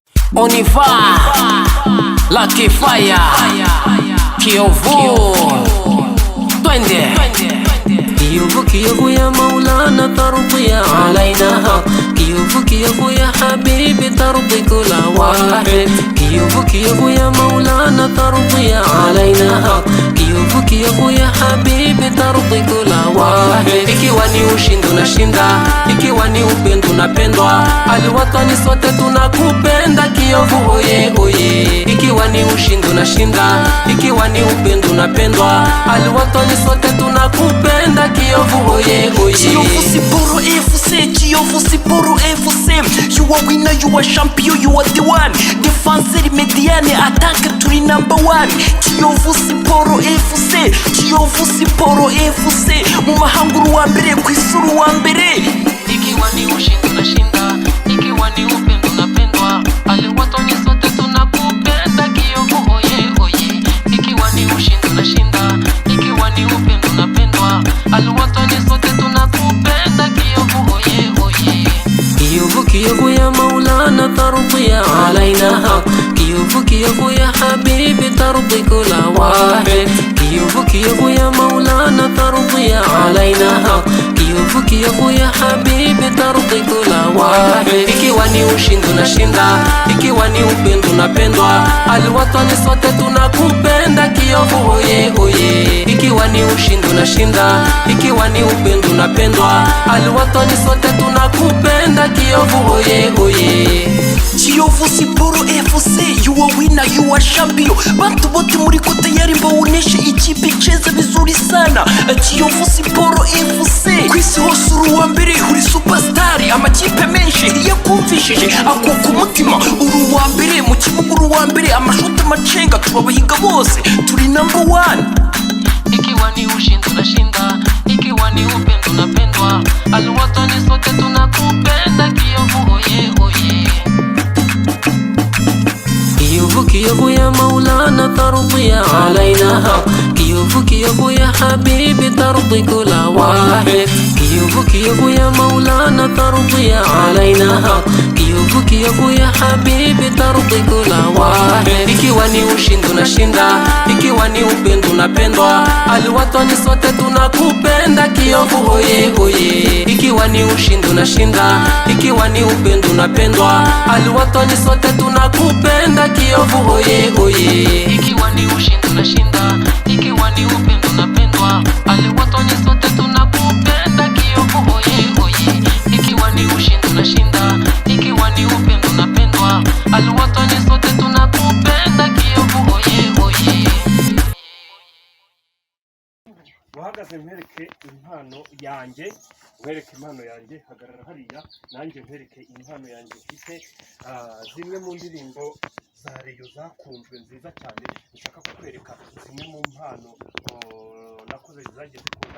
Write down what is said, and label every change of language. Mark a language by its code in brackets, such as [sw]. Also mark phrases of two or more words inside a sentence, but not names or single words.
[fr] On y va, Lucky Fire, [sw] Kiyovu, twende. [ar] Kiyovu Kiyovu يا مولانا ترضى علينا, Kiyovu Kiyovu يا حبيبي ترضي كل واحد, Kiyovu Kiyovu يا مولانا ترضى علينا, Kiyovu Kiyovu يا حبيبي ترضي كل واحد. [sw] Ikiwa ni ushindi unashinda, ikiwa ni upendo unapendwa, aliwatani sote tunakupenda Kiyovu oye oye. Ikiwa ni ushindi unashinda, ikiwa ni upendo unapendwa, aliwatani sote tunakupenda Kiyovu oye oye. Kiyovu Siporo FC, Kiyovu Siporo FC. [en] You are winner, you are champion, you are the one. [fr] Defenseur mediane, attaque turi [en] number one. [rw] Kiyovu Siporo FC, Kiyovu Siporo FC. Mu mahanguru wa mbere, kwisuru wa mbere. [sw] Ikiwa ni ushindi unashinda, ikiwa ni upendo unapendwa, aliwatani sote tunakupenda Kiyovu oye oye. Ikiwa ni ushindi unashinda, ikiwa ni upendo unapendwa, aliwatani sote tunakupenda Kiyovu oye oye. [ar] Kiyovu Kiyovu يا مولانا ترضى علينا, Kiyovu Kiyovu يا حبيبي ترضي كل واحد, Kiyovu Kiyovu يا مولانا ترضى علينا, Kiyovu Kiyovu يا حبيبي ترضي كل واحد. [sw] Ikiwa ni ushindi unashinda, ikiwa ni upendo unapendwa, aliwatani sote tunakupenda Kiyovu oye oye. Ikiwa ni ushindi unashinda, ikiwa ni upendo unapendwa, aliwatani sote tunakupenda Kiyovu oye oye. Kiyovu Siporo FC, [en] you are winner, you are champion. [sw] Bantu bote muri ko tayari mbaoneshe ikipe icheza vizuri sana. [rw] Kiyovu Siporo FC, kwisi hose uri uwa mbere, uri superstar. Amakipe menshi yakumvishije ako ku mutima, uri uwa mbere mu kibuga, uri uwa mbere, amashoti amacenga turabahiga bose, turi [en] number one. [sw] Ikiwa ni ushindi unashinda, ikiwa ni upendo unapendwa, aliwatani sote tunakupenda Kiyovu oye oye. [ar] Kiyovu Kiyovu يا مولانا ترضى علينا, Kiyovu Kiyovu يا حبيبي ترضي كل واحد, Kiyovu Kiyovu يا مولانا ترضى علينا, Kiyovu Kiyovu يا حبيبي ترضي كل واحد. [sw] Ikiwa ni ushindi unashinda, ikiwa ni upendo unapendwa, aliwatani sote tunakupenda Kiyovu oye oye. Ikiwa ni ushindi unashinda, ikiwa ni upendo unapendwa, aliwatani sote tunakupenda Kiyovu oye oye. Ikiwa ni ushindi unashinda, ikiwa ni upendo unapendwa, aliwatani sote tunakupenda Kiyovu oye oye. Ikiwa ni ushindi unashinda, ikiwa ni upendo unapendwa, aliwatani sote tunakupenda Kiyovu oye oye. [rw] uhagaze nkwereke impano yanjye, nkwereke impano yanjye, hagarara hariya nanjye nkwereke impano yanjye mfite. Zimwe mu ndirimbo za Reyo zakunzwe nziza cyane, nshaka kukwereka zimwe mu mpano nakoze zagiye zikunda.